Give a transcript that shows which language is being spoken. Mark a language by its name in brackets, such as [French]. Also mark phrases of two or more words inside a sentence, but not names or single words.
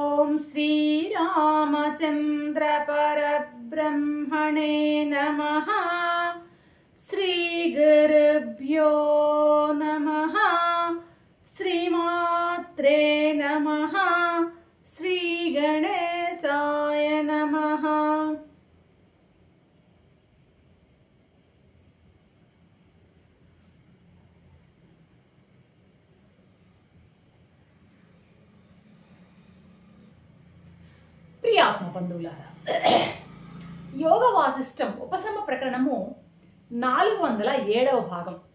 [Sanskrit] श्रीरामचंद्र परब्रह्मणे नमः। श्रीगुरुभ्यो नमः। श्रीमात्रे नमः। श्रीगणेशाय नमः। [Telugu] ప్రియాత్మ బంధువులారా, యోగ వాసిష్టం ఉపశమ ప్రకరణము 407వ భాగం.